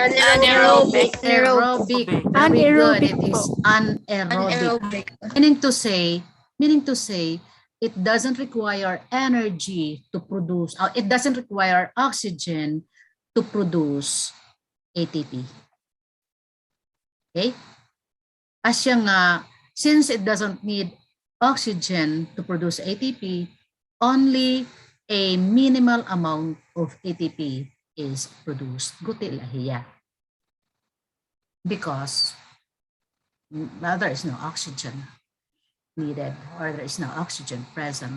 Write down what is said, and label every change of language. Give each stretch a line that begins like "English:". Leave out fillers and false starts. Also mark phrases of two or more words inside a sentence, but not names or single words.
English: Aerobic. Very good. It is anaerobic. Anaerobic. Meaning to say, it doesn't require energy to produce, it doesn't require oxygen to produce ATP. Okay?
Hiligaynon: Asya nga,
English: since it doesn't need oxygen to produce ATP, only a minimal amount of ATP is produced.
Hiligaynon: Guti lahiya.
English: Because there is no oxygen needed or there is no oxygen present.